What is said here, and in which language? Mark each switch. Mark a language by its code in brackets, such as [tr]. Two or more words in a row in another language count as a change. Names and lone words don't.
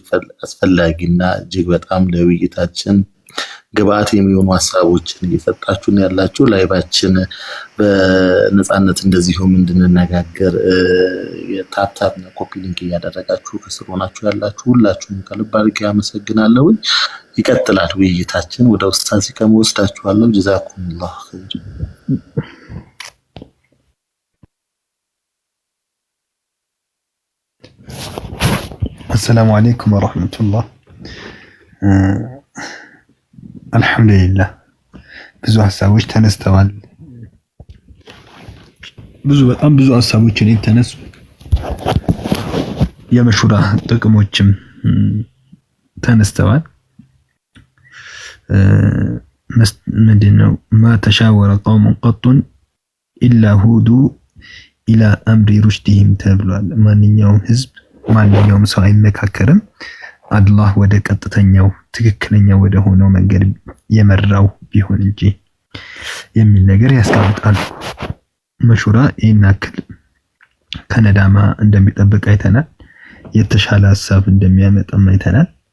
[am] አስፈላጊና እጅግ በጣም ለውይይታችን ግብአት የሚሆኑ ሐሳቦችን እየሰጣችሁን ያላችሁ ላይቫችን በነጻነት እንደዚሁም እንድንነጋገር የታፕታፕና ኮፒ ሊንክ እያደረጋችሁ ከስር ሆናችሁ ያላችሁ ሁላችሁንም ከልብ አድርጌ አመሰግናለሁ። ይቀጥላል ውይይታችን። ወደ ኡስታዝ ከመወስዳችኋለሁ። [ar] جزاكم الله خير። السلام عليكم ورحمة الله. الحمد لله [am] ብዙ ሐሳቦች ተነስተዋል። በጣም ብዙ ሐሳቦች ተነሱ። የመሹራ ጥቅሞችም ተነስተዋል። ምንድነው [ar] ما تشاور قوم قط إلا هودوا إلى أمر رشدهم [am] ተብሏል። ማንኛውም ህዝብ ማንኛውም ሰው አይመካከርም አላህ ወደ ቀጥተኛው ትክክለኛ ወደ ሆነው መንገድ የመራው ቢሆን እንጂ የሚል ነገር ያስቀምጣል። መሹራ ይናክል ከነዳማ እንደሚጠብቅ አይተናል። የተሻለ ሐሳብ እንደሚያመጣም አይተናል።